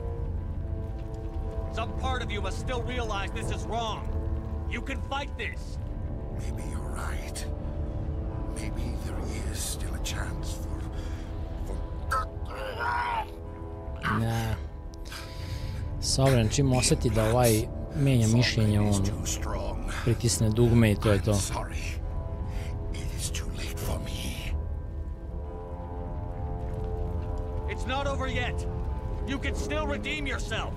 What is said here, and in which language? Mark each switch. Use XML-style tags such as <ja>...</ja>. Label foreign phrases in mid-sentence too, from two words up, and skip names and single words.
<en>Some part of you must still realize this is wrong. You can fight this. Maybe you're right. Maybe there is still a chance for...</en> <sr>Ne. Sovereign čim osjeti da ovaj menja mišljenje, on pritisne dugme I to je to.</sr> <en>It's not over yet. You can still redeem yourself.</en>